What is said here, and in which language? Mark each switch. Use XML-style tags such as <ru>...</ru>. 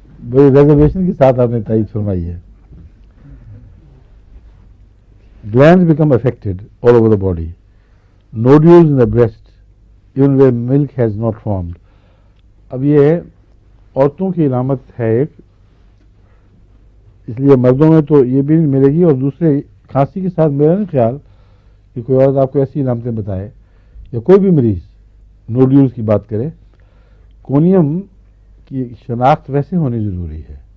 <ur>بڑی ریزرویشن کے ساتھ آپ نے تائید فرمائی ہے.</ur> <en>Glands become affected all over the body. Nodules in the breast, even where milk has not formed.</en> <ur>اب یہ عورتوں کی علامت ہے ایک، اس لیے مردوں میں تو یہ بھی نہیں ملے گی. اور دوسرے کھانسی کے ساتھ میرا نہیں خیال کہ کوئی عورت آپ کو ایسی علامتیں بتائے یا کوئی بھی مریض نوڈیولز کی بات کرے. کونیم کی شناخت ویسے ہونی ضروری ہے.</ur>